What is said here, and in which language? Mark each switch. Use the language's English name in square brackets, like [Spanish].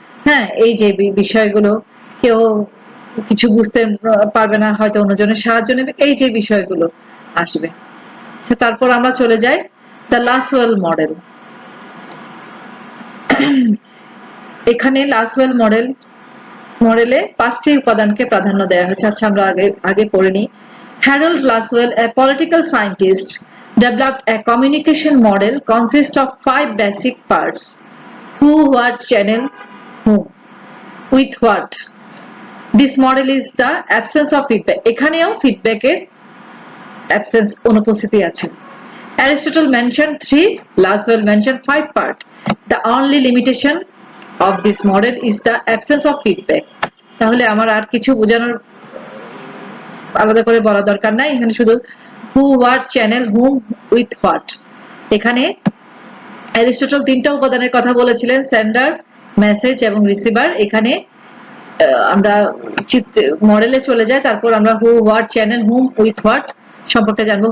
[Bangla] হ্যাঁ, এই যে বিষয়গুলো, কেউ কিছু বুঝতে পারবে না, হয়তো অন্যজনের সাহায্য নেবে, এই যে বিষয়গুলো আসবে। তারপর আমরা চলে যাই দ্য লাসওয়েল মডেল। এখানে লাসওয়েল মডেলে 5টি উপাদানকে প্রাধান্য দেওয়া হয়েছে। আচ্ছা, আমরা আগে পড়ে নিই। [English] Harold Laswell, a political scientist, developed a communication model consist of 5 basic parts: who, what, channel, whom, with what. This model is the absence of feedback. [Bangla] এখানেও ফিডব্যাকের absence, অনুপস্থিতি আছে। [English] Aristotle mentioned 3, Laswell mentioned 5 parts. The only limitation of this model is the absence of feedback. [Bangla] তাহলে আমার আর কিছু বোঝানোর আলাদা করে বলা দরকার নাই, এখানে শুধু [English] who, what, channel, whom, with what। [Bangla] এখানে অ্যারিস্টটল 3টা উপাদানের কথা বলেছিলেন, সেন্ডার, মেসেজ এবং রিসিভার। এখানে আমরা মডেলে চলে যাই, তারপর আমরা [English] who, what, channel, whom, with what [Bangla] সম্পর্কে জানবো।